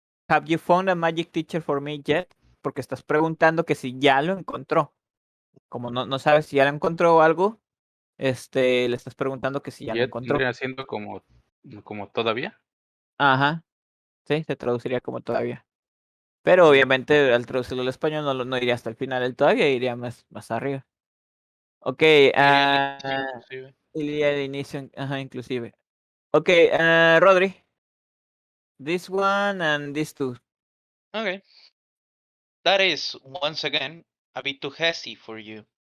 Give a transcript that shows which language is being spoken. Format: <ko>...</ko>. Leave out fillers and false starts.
<en>Have you found a magic teacher for me yet?</en> <es>Porque estás preguntando que si ya lo encontró. Como no sabes si ya lo encontró o algo, le estás preguntando que si ya lo</es> <en>Yet</en> <es>encontró. vendría siendo como todavía. Ajá, sí, se traduciría como todavía. Pero obviamente al traducirlo al español no iría hasta el final del todavía, iría más arriba. Ok, Iría al inicio inclusive. iría al inicio, ajá, inclusive.</es> <en>Ok, Rodri, this one and this two. Okay. That is, once again, a bit too hasty for you.</en>